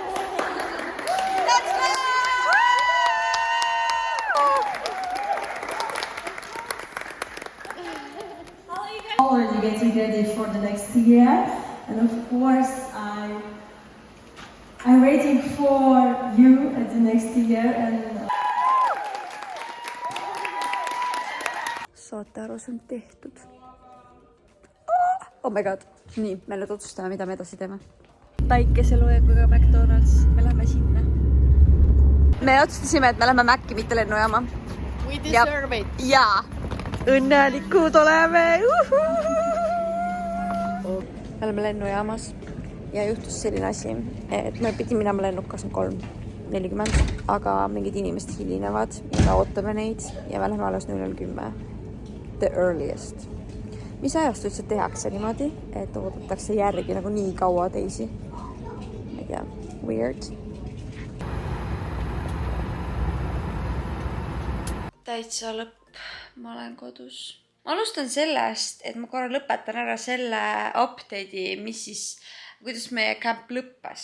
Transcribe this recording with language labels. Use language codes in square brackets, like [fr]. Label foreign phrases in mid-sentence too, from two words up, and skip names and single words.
[en] Already getting ready for the next year, and of course I'm waiting for you at the next year and [et] Saate aru, see on tehtud. [en] Oh my god. [et] Nii, me nüüd otsustame, mida me edasi teeme. Päikeseloojakuga McDonald's, me lähme sinna. Me otsustasime, et me lähme Maci, mitte lennujaama. [en] We deserve it. [et] Jaa, õnnelikud oleme. Me oleme lennujaamas ja juhtus selline asi, et me pidi minema lennuk 23:40, aga mingid inimesed hilinevad ja me ootame neid ja me lähme alles 00:10. [en] The earliest. [et] Mis ajast üldse tehakse niimoodi, et oodatakse järgi nagu nii kaua teisi? Ma ei tea, weird. Täitsa lõpp, ma olen kodus. Ma alustan sellest, et ma korra lõpetan ära selle update'i, kuidas meie camp lõppes.